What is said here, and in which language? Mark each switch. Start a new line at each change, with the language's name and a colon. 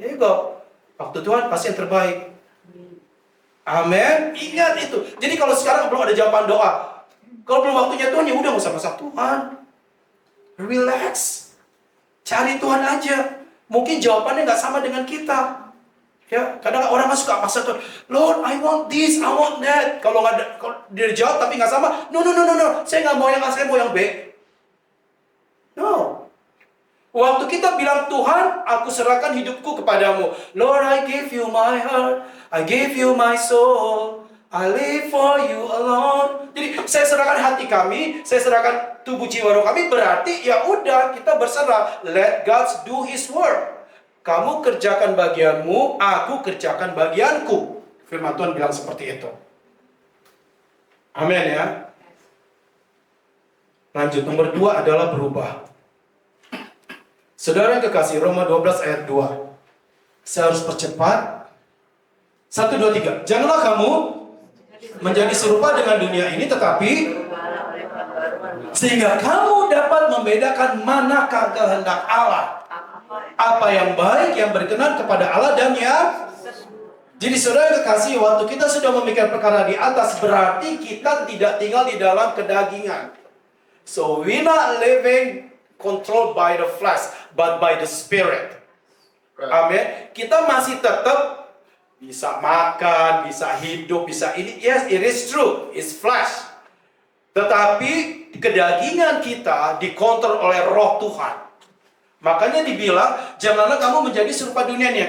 Indonesian: Ego, waktu Tuhan pasti yang terbaik. Amin. Ingat itu. Jadi kalau sekarang belum ada jawaban doa, kalau belum waktunya Tuhan, ya udah nggak usah masak Tuhan.
English: Relax.
Indonesian: Cari Tuhan aja. Mungkin jawabannya nggak sama dengan kita. Ya, kadang orang suka paksa Tuhan.
English: Lord, I want this, I want that.
Indonesian: Kalau nggak ada, kalau dia jawab tapi nggak sama, no. Saya nggak mau yang A, saya mau yang B. No. Waktu kita bilang, Tuhan, aku serahkan hidupku kepadamu.
English: Lord, I give you my heart, I give you my soul, I live for you alone.
Indonesian: Jadi saya serahkan hati kami, saya serahkan tubuh jiwa roh kami. Berarti ya udah, kita berserah.
English: Let God do His work.
Indonesian: Kamu kerjakan bagianmu, aku kerjakan bagianku. Firman Tuhan bilang seperti itu. Amin ya. Lanjut, nomor 2 adalah berubah. Saudara yang kekasih, Roma 12 ayat 2. Saya harus percepat. 1, 2, 3. Janganlah kamu menjadi serupa dengan dunia ini, tetapi sehingga kamu dapat membedakan manakah kehendak Allah, apa yang baik, yang berkenan kepada Allah, dan yang... Jadi saudara yang kekasih, waktu kita sudah memikirkan perkara di atas, berarti kita tidak tinggal di dalam kedagingan.
English: So we not living controlled by the flesh, but by the spirit.
Indonesian: Amin. Kita masih tetap bisa makan, bisa hidup, bisa ini.
English: Yes, it is true. It's flesh.
Indonesian: Tetapi kedagingan kita dikontrol oleh roh Tuhan. Makanya dibilang, janganlah kamu menjadi serupa dunia ini.